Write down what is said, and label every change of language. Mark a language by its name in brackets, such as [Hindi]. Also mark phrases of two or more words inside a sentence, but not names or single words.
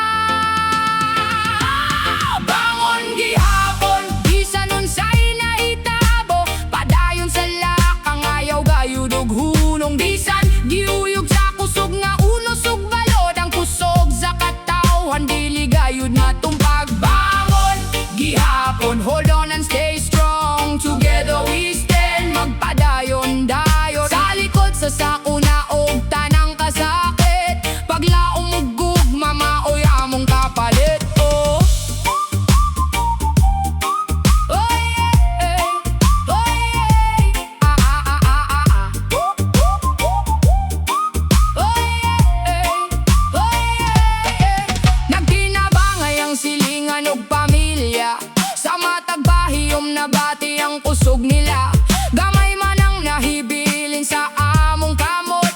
[Cebuano] Bangon gihapon, bisan unsay nahitabo, padayon sa lakang ayaw gayud ug hunong. Bisan giuyog sa kusog nga unos ug balod, ang kusog sa katawhan dili gayud natong pagbangon. Gihapon, [English] hold on and stay strong, together we stand, [Cebuano] magpadayon dayon. Sa likod sa sakuna og tanang kasakit, paglaom ug gugma maoy among kapalit. Oh, oh yeah, oh yeah, ah ah ah ah ah ah. Oh yeah, oh yeah. Nagkinabangay ang silingan ug pamilya, sa matag bahiyom na bati ang kusog nila. Gamay man ang nahibilin sa among kamo,